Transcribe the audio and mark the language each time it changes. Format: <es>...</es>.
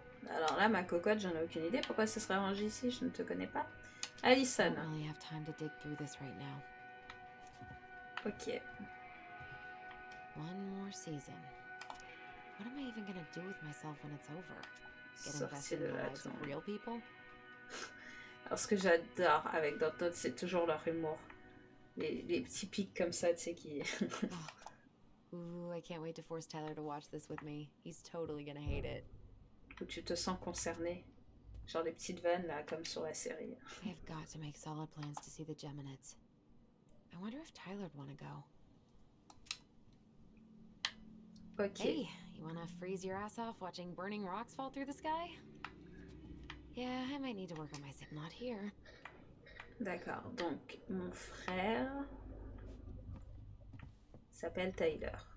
<fr>Alors là, ma cocotte, j'en ai aucune idée. Pourquoi ce serait rangé ici? Je ne te connais pas. Alison.</fr> <en>I don't really have time to dig through this right now. Ok. One more season. What am I even gonna do with myself when it's over? Get invested in the lives of real people?</en> <fr>Alors ce que j'adore avec Dontnod, c'est toujours leur humour. Les petits pics comme ça, tu sais, qui...</fr> <en>Ooh, I can't wait to force Tyler to watch this with me. He's totally gonna hate it.</en> <fr>Où tu te sens concerné. Genre des petites vannes, là, comme sur la série.</fr> <en>I have got to make solid plans to see the Geminids. I wonder if Tyler'd want to go. Ok. Hey, you want to freeze your ass off watching burning rocks fall through the sky? Yeah, I might need to work on my not here.</en> <fr>D'accord. Donc, mon frère s'appelle Tyler.</fr>